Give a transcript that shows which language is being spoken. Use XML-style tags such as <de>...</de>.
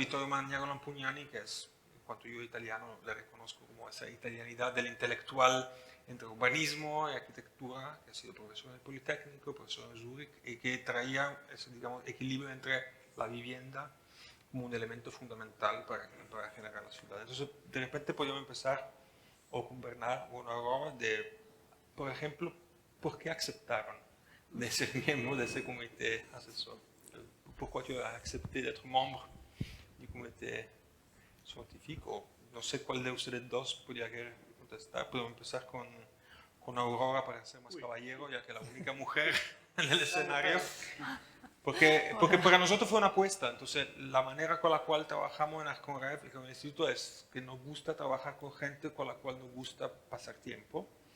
<es>Y Vittorio Magnago Lampugnani, que es, en cuanto yo italiano, le reconozco como esa italianidad del intelectual entre urbanismo y arquitectura, que ha sido profesor en el Politécnico, profesor en Zurich, y que traía ese, digamos, equilibrio entre la vivienda como un elemento fundamental para generar la ciudad. Entonces, de repente podemos empezar, o con Bernard o con Aurora, por ejemplo, ¿por qué aceptaron de ser miembro de</es> <fr>ce comité</fr> <es>asesor?</es> <fr>Pourquoi tu as accepté d'être membre du comité scientifique?</fr> <es>O no sé cuál de ustedes dos podría querer contestar. Podemos empezar con Aurora para ser más caballero, ya que la única mujer en el escenario. Porque para nosotros fue una apuesta. Entonces, la manera con la cual trabajamos en Arconrev y con el instituto es que nos gusta trabajar con gente con la cual nos gusta pasar tiempo.</es>